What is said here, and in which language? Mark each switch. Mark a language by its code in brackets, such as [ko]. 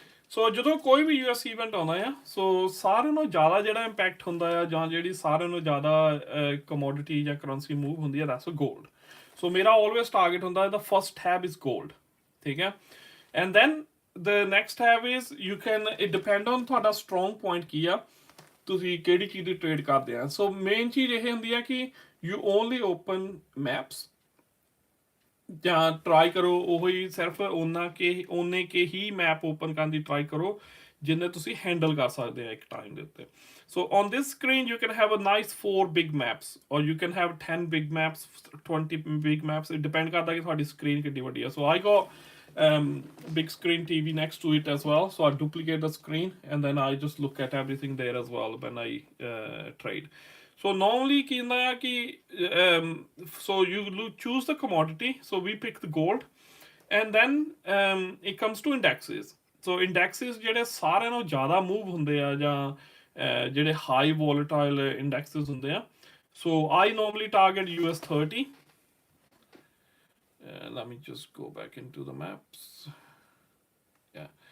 [pa] ਸੋ ਜਦੋਂ ਕੋਈ ਵੀ US event ਆਉਂਦਾ ਆ, ਸੋ ਸਾਰਿਆਂ ਨੂੰ ਜ਼ਿਆਦਾ ਜਿਹੜਾ ਇੰਪੈਕਟ ਹੁੰਦਾ ਆ, ਜਾਂ ਜਿਹੜੀ ਸਾਰਿਆਂ ਨੂੰ ਜ਼ਿਆਦਾ ਕਮੋਡਿਟੀ ਜਾਂ ਕਰੰਸੀ ਮੂਵ ਹੁੰਦੀ ਆ, [en] That's gold. [pa] ਸੋ ਮੇਰਾ ਆਲਵੇਜ਼ ਟਾਰਗੇਟ ਹੁੰਦਾ, [en] the first tab is gold, [pa] ਠੀਕ ਹੈ। [en] and then the next tab is you can, it depend on [pa] ਤੁਹਾਡਾ strong point ਕੀ ਆ, ਤੁਸੀਂ ਕਿਹੜੀ ਚੀਜ਼ ਦੀ ਟ੍ਰੇਡ ਕਰਦੇ ਆ। ਸੋ ਮੇਨ ਚੀਜ਼ ਇਹ ਹੁੰਦੀ ਆ ਕਿ [en] you only open maps, [pa] ਜਾਂ ਟਰਾਈ ਕਰੋ ਉਹੀ ਸਿਰਫ ਓਨੇ ਕੇ ਹੀ ਮੈਪ ਓਪਨ ਕਰਨ ਦੀ ਟਰਾਈ ਕਰੋ ਜਿੰਨੇ ਤੁਸੀਂ ਹੈਂਡਲ ਕਰ ਸਕਦੇ ਆ ਇੱਕ ਟਾਈਮ ਦੇ ਉੱਤੇ। [en] So on this screen you can have a nice 4 big maps, or you can have 10 big maps, 20 big maps. It depends [pa] ਕਰਦਾ ਕਿ ਤੁਹਾਡੀ screen ਕਿੰਨੀ ਵੱਡੀ ਆ। [en] So I got big screen TV next to it as well, so I duplicate the screen and then I just look at everything there as well when I trade. So normally [pa] ਕੀ ਹੁੰਦਾ ਆ ਕਿ [en] so you choose the commodity, so we pick the gold, and then it comes to indexes. [pa] So indexes ਜਿਹੜੇ ਸਾਰਿਆਂ ਨਾਲੋਂ ਜ਼ਿਆਦਾ move ਹੁੰਦੇ ਆ, ਜਾਂ ਜਿਹੜੇ ਹਾਈ ਵੋਲੇਟਾਈਲ ਇੰਡੈਕਸਿਸ ਹੁੰਦੇ ਆ। [en] So I normally target US 30. Let me just go back into the maps. Yeah.